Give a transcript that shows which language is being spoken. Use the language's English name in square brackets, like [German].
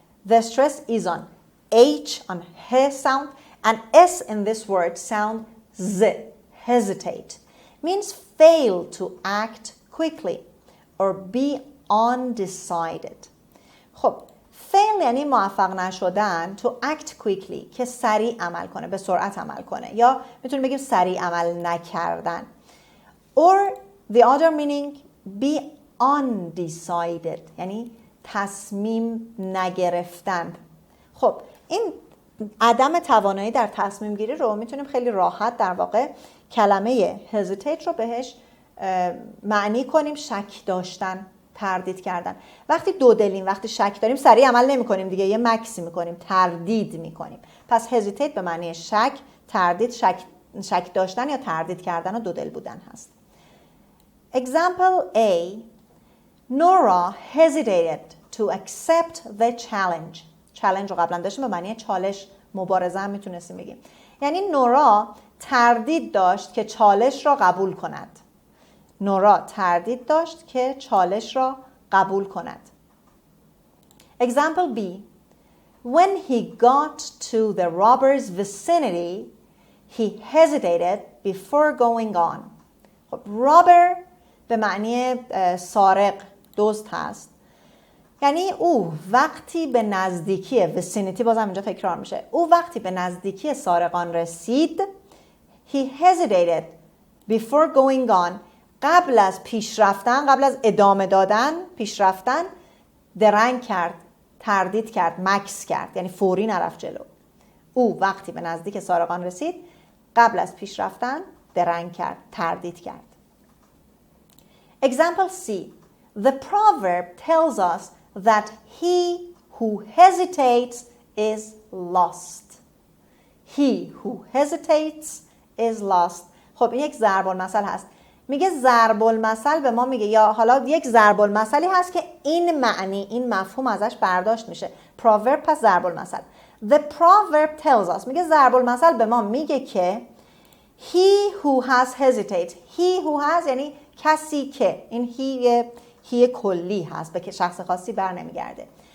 [English] The stress is on H, on H sound, and S in this word sound Z. Hesitate. Means fail to act quickly or be undecided. [Persian] خب fail یعنی موفق نشدن، [English] to act quickly [Persian] که سریع عمل کنه، به سرعت عمل کنه، یا میتونیم بگیم سریع عمل نکردن. [English] Or the other meaning be undecided [Persian] یعنی تصمیم نگرفتن. خب این عدم توانایی در تصمیم گیری رو میتونیم خیلی راحت در واقع کلمه hesitate رو بهش معنی کنیم شک داشتن، تردید کردن. وقتی دو دلیم، وقتی شک داریم سریع عمل نمی کنیم دیگه، یه مکسی میکنیم، تردید میکنیم. پس hesitate به معنی شک، تردید، شک داشتن یا تردید کردن و دو دل بودن هست. [English] Example A. Nora hesitated to accept the challenge. [Persian] challenge رو قبلا داشتیم، به معنی چالش، مبارزه هم میتونستیم بگیم. یعنی نورا تردید داشت که چالش را قبول کند. نورا تردید داشت که چالش را قبول کند. [English] Example B. When he got to the robber's vicinity, he hesitated before going on. [Persian] خب robber به معنی سارق، دزد هست. یعنی او وقتی به نزدیکی vicinity، بازم اینجا تکرار میشه، او وقتی به نزدیکی سارقان رسید [English] he hesitated before going on، [Persian] قبل از پیش رفتن، قبل از ادامه دادن، پیش رفتن، درنگ کرد، تردید کرد، مکس کرد، یعنی فوری نرفت جلو. او وقتی به نزدیک سارقان رسید قبل از پیش رفتن درنگ کرد، تردید کرد. [English] Example C. The proverb tells us that he who hesitates is lost. He who hesitates is lost. [Persian] خب این یک ضرب المثل هست. میگه ضرب المثل به ما میگه، یا حالا یک ضرب المثلی هست که این معنی، این مفهوم ازش برداشت میشه. proverb پس ضرب المثل. [English] The proverb tells us، [Persian] میگه ضرب المثل به ما میگه که [English] he who has hesitate، [Persian] he who has یعنی کسی که، این هی کلی هست، به شخص خاصی بر نمیگرده.